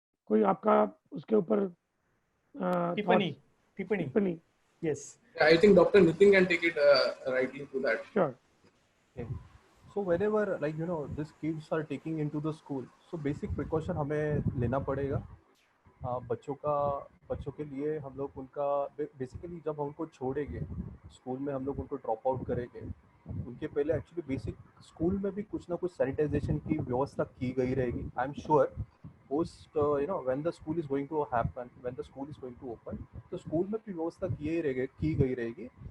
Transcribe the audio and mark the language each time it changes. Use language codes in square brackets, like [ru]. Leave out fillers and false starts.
[hi] कोई आपका उसके ऊपर टिप्पणी? [en] Yes. I think Dr. Nitin can take it rightly to that. Sure. Okay. So whenever like these kids are taking into the school, so basic precaution [hi] हमें लेना पड़ेगा. बच्चों के लिए हम लोग उनका बेसिकली जब हम उनको छोड़ेंगे स्कूल में, हम लोग उनको ड्रॉप आउट करेंगे, उनके पहले एक्चुअली बेसिक स्कूल में भी कुछ ना कुछ सैनिटाइजेशन की व्यवस्था की गई रहेगी. [en] I am sure post when the school is going to happen, when the school is going to open, [hi] तो स्कूल में भी व्यवस्था की गई रहेगी.